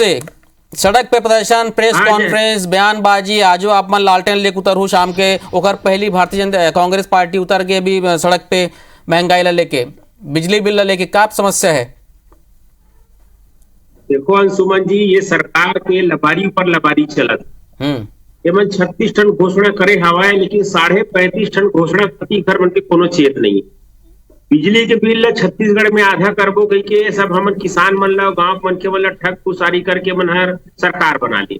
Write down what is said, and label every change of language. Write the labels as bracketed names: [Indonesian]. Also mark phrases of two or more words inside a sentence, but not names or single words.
[Chhattisgarhi] सड़क पे प्रदर्शन, [English] press conference, [Chhattisgarhi] बयानबाजी, आजो आप मन लालटेन लेके उतर हूँ शाम के, ओकर पहली भारतीय जनता कांग्रेस पार्टी उतर के भी सड़क पे महंगाई ला लेके, बिजली बिल ला लेके, क्या समस्या है? देखो अंशुमन जी, ये सरकार के लबारी पर लबारी चलत। ये मन 36 टन घोषणा करे हवाए, लेकिन 35.5 टन घोषणा प्रति घर मन के कोनो चेत नहीं। बिजली के बिल ला छत्तीसगढ़ में आधा करबो कही के सब हमन किसान मन ला, गांव मन के मन ला ठग पुसारी करके मन हर सरकार बना ली।